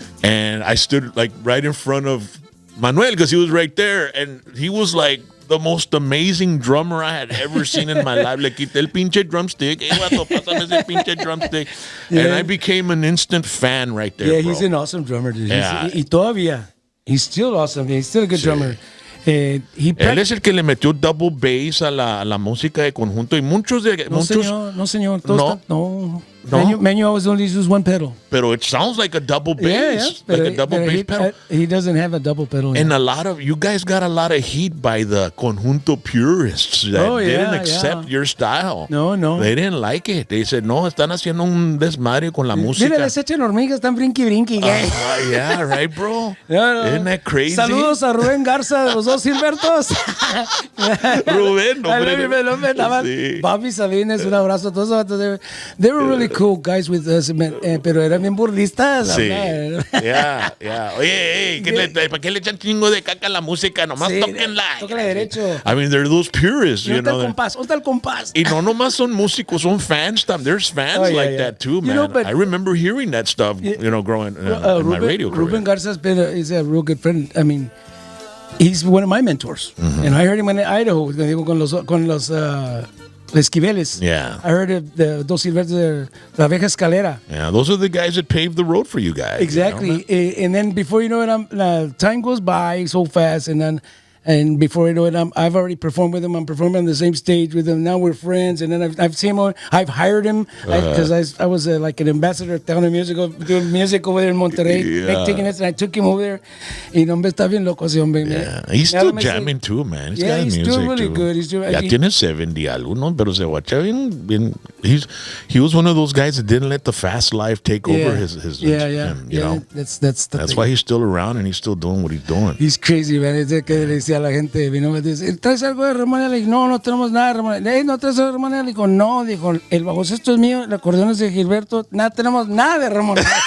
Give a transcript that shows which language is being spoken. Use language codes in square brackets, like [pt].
[en] And I stood like right in front of Manuel because he was right there, and he was like the most amazing drummer I had ever seen in my life. [es] Le quité el pinche drumstick. Vato, pásame ese pinche drumstick. [en] Yeah. And I became an instant fan right there. Yeah, bro. He's an awesome drummer, dude. Yeah. [es] Y todavía, [en] he's still awesome. He's still a good drummer. [es] Él es el que le metió double bass a la música de conjunto y muchos de no señor. [en] No. Menu always only uses one pedal. Pero it sounds like a double bass. Yeah, like a double bass pedal. He doesn't have a double pedal. And a lot of you guys got a lot of heat by the conjunto purists that didn't accept your style. No. They didn't like it. They said, [es] no, están haciendo un desmadre con la música. Mira, les echan hormigas, están brinqui. [en] Yeah, right, bro. No. Isn't that crazy? [es] Saludos a Rubén Garza de los dos Gilbertos. Rubén, hombre. Sí. Bobby Sabines, un abrazo a todos. [en] They were really cool guys with us, [es] pero eran bien burlistas. Sí. Yeah. Oye, ¿para qué le echan chingo de caca a la música? Nomás tóquenla. Tóquenla derecho. [en] I mean, they're those purists, you know. [es] ¿Dónde está el compás? Y no nomás son músicos, son fans. [en] There's fans that too, man. You know, I remember hearing that stuff, growing in my radio career. Ruben Garza's is a real good friend. I mean, he's one of my mentors. Mm-hmm. And I heard him in Idaho [es] con los Esquiveles. [en] Yeah. I heard the Dos Silvestres, La Vieja Escalera. Yeah, those are the guys that paved the road for you guys. Exactly. You know, and then before you know it, time goes by so fast, and before you know it, I've already performed with him. I'm performing on the same stage with him. Now we're friends, and then I've seen him. I've hired him because I was like an ambassador at Town of Musical, doing music over there in Monterrey, taking it, and I took him over there. [es] Y no, hombre, está bien loco ese hombre. [en] Yeah, he's still jamming too, man. He's doing really good. He's doing. [es] Ya tiene 70 algo, ¿no? Pero se guacha bien. [en] He was one of those guys that didn't let the fast life take over his him, you know? That's why he's still around and he's still doing what he's doing. He's crazy, man. [es] Es que le decía a la gente, vino, me dice, ¿traes algo de Ramón? Le dije, no tenemos nada de Ramón. ¿No traes algo de Ramón? Le dijo, no, dijo, el bajocesto es mío, el acordeón es de Gilberto, tenemos nada de Ramón.